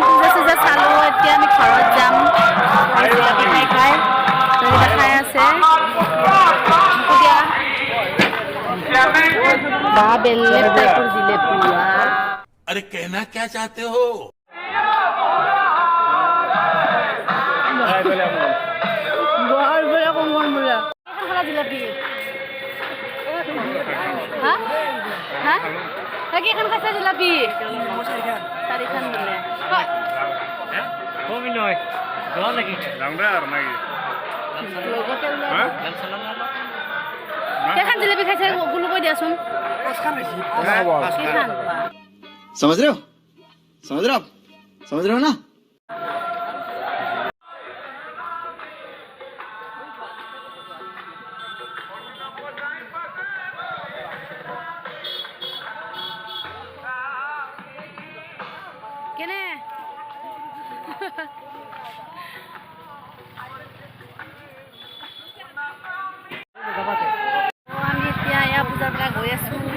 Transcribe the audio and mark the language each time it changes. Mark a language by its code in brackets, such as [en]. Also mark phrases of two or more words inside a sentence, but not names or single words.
[as] পূজা চূজা চালো, এতিয়া আমি ঘৰত যাম। জিলাপি খাই খাই আছে বা বেলেগ টাইপৰ জিলাপি। [hi] अरे कहना क्या चाहते हो? [as] জিলাপি হা হা কেইখন খাইছা জিলাপি? চাৰিখন বোলে। কেইখন জিলাপি খাইছে গুলো কৈ দিয়াচোন। [hi] समझ रहे हो? समझ रहे हो आप? समझ रहे हो ना? [as] কেনে আমি এতিয়া এয়া পূজাৰ পৰা গৈ আছো।